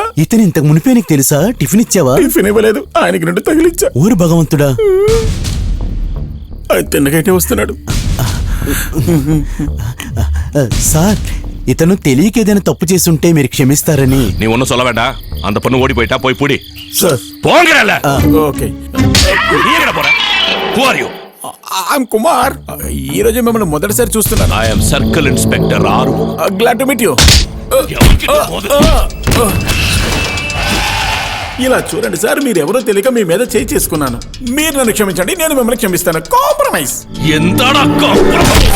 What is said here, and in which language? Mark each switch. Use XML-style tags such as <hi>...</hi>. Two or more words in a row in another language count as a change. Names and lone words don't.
<te>ఇతను ఇంతకు మునిపే నీకు తెలుసా? టిఫిన్ ఇచ్చావా? టిఫిన్ ఇవ్వలేదు, ఆయనకి రెండు తగిలిచ్చా. ఊరు భగవంతుడా, ఆయన తిన్నగైతే వస్తున్నాడు. సార్, ఇతను తెలియక ఏదైనా తప్పు చేసుంటే మీరు క్షమిస్తారని.</te> <ta>நீ ஒன்னும் சொல்ல வேண்டாம். அந்த பொண்ணு ஓடி போயிட்டா போய் புடி.</ta> <te>సార్</te> <ta>போங்கறல.</ta> <te>ఓకే.</te> <ta>நீ எங்கடா போற?</ta> <en>Who are you?</en> <te>ఐఎమ్ కుమార్. ఈ రోజు మిమ్మల్ని మొదటిసారి చూస్తున్నాను.</te> <en>I am circle inspector ఆరుముఖం. glad to meet you.</en> <te>ఇలా చూడండి సార్, మీరెవరో తెలియక మీ మీద చేయి చేసుకున్నాను. మీరు నన్ను క్షమించండి, నేను మిమ్మల్ని క్షమిస్తాను. కాంప్రమైజ్. ఎంతడా కాంప్రమైజ్?</te>